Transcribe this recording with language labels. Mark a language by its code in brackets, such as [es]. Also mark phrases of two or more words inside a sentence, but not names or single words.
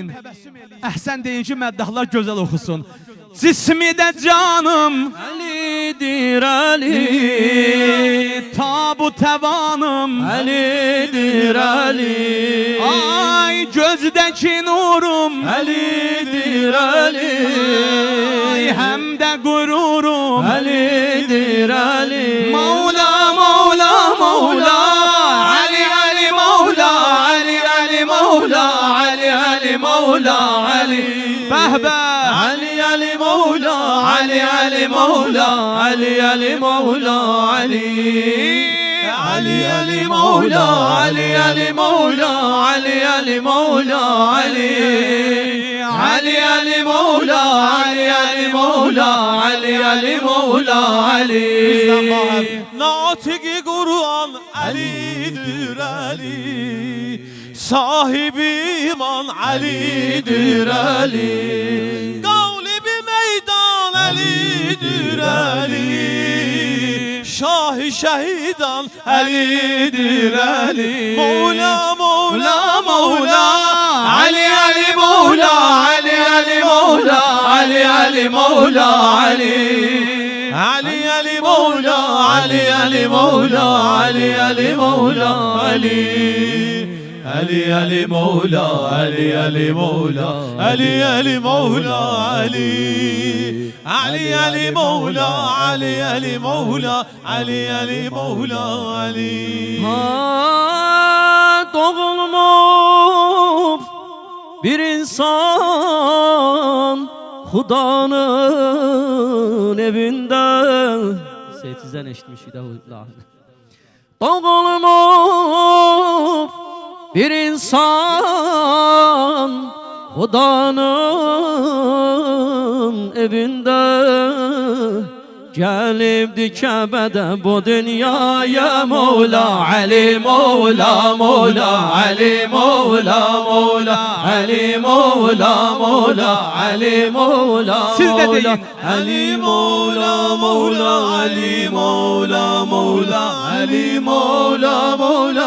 [az] Əhsən deyin ki, məddahlar gözəl oxusun. Cismi də canım Əlidir Əli, Tabu təvanım Əlidir Əli, Ay gözdəki nurum Əlidir Əli, Ay həm də qururum Əlidir Əli. Mavla, Mavla, Mavla, Ali, Ali, Mavla, Ali, Ali, Mavla, Ali, Ali, Mavla, Ali. Bəhbə Ali, Ali, Mavla, Ali, Ali, Mavla, Ali, Ali, Mavla, Ali. Ali, Ali, Mavla, Ali, Ali, Mavla, Ali, Ali, Mavla, Ali. Ali, Ali, Mavla, Ali, Ali, Mavla, Ali, Ali, Mavla, Ali. [tr] Natiq-i Kur'an Ali'dir Ali, Sahibi iman Ali'dir Ali, Gavli-bi meydan Ali'dir Ali, Şah-ı şehidan Ali'dir Ali. Mevla, Mevla, Mevla, Ali, Ali, Mevla, Ali, Ali, Mevla, Ali, Ali, Mevla, Ali. Ali, Ali, Mevla, Ali, Ali, Mevla, Ali, Ali, Mevla, Ali. Ali, Ali, Mevla, Ali, Ali, Mevla, Ali, Ali, Mevla, Ali. Ali, Ali, Mevla, Ali, Ali, Mevla, Ali, Ali, Mevla, Ali. [az] Ha, doğulmuş bir insan Xudanın evində. Seyitsizdən eşitmişik də. Doğulmuş bir insan Xudanın evində, gəlibdi Kəbədə bu dünyaya. Mevla, Ali, Mevla, Mevla, Ali, Mevla, Mevla, Ali, Mevla, Mevla, Ali, Mevla. Siz de deyin. Ali, Mevla, Mevla, Ali, Mevla, Mevla, Ali, Mevla, Mevla,